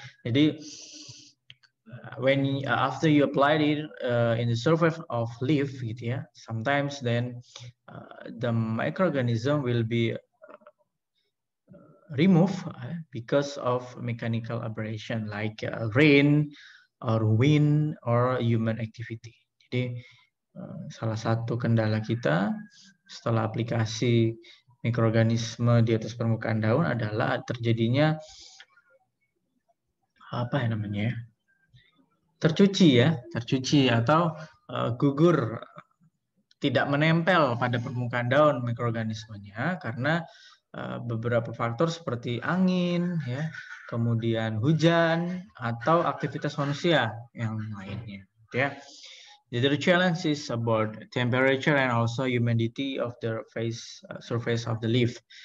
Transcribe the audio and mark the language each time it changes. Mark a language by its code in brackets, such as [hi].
[id] Jadi [en] when after you applied it in the surface of leaf, [id] gitu ya, [en] sometimes then the microorganism will be removed because of mechanical aberration like rain or wind or human activity. [id] Jadi salah satu kendala kita setelah aplikasi mikroorganisme di atas permukaan daun adalah terjadinya apa ya namanya? Tercuci atau gugur, tidak menempel pada permukaan daun mikroorganismenya karena beberapa faktor seperti angin, ya, kemudian hujan atau aktivitas manusia yang lainnya. [en] Ya, the other challenge is about temperature and also humidity of the surface of the leaf.